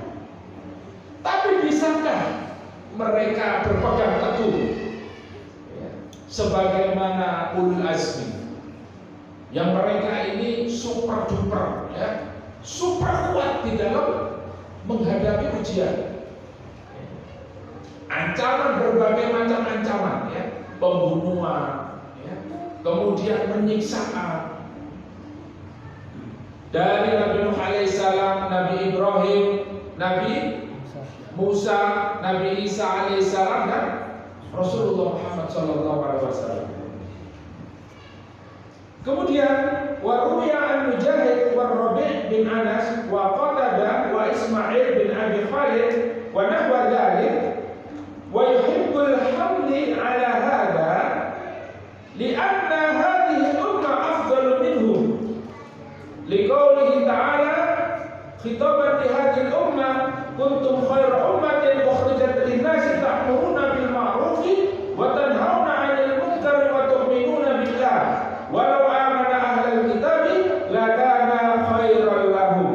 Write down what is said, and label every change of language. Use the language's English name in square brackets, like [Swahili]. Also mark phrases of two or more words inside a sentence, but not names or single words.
[Indonesian] Tapi bisakah mereka berpegang teguh, ya, sebagaimana ulul azmi yang mereka ini [English] super duper, [Indonesian] ya, super kuat di dalam menghadapi ujian. Ancaman, berbagai macam ancaman, ya, pembunuhan, ya, kemudian penyiksaan dari Nabi Nuh alaihissalam, Nabi Ibrahim, Nabi Musa, Nabi Isa alaihissalam, dan Rasulullah Muhammad [Arabic] صلى الله عليه وسلم. Kemudian وروي عن مجاهد وربيع بن أنس وقتادة وإسماعيل بن أبي خالد ونحو ذلك ويحب الحمل على هذا لأن هذه الأمة أفضل منهم لقوله تعالى خطابا لهذه الأمة كنتم خير أمة أخرجت للناس تأمرون بالمعروف وتنهون عن المنكر وتؤمنون بالله ولو آمن أهل الكتاب لكان خيرا لهم.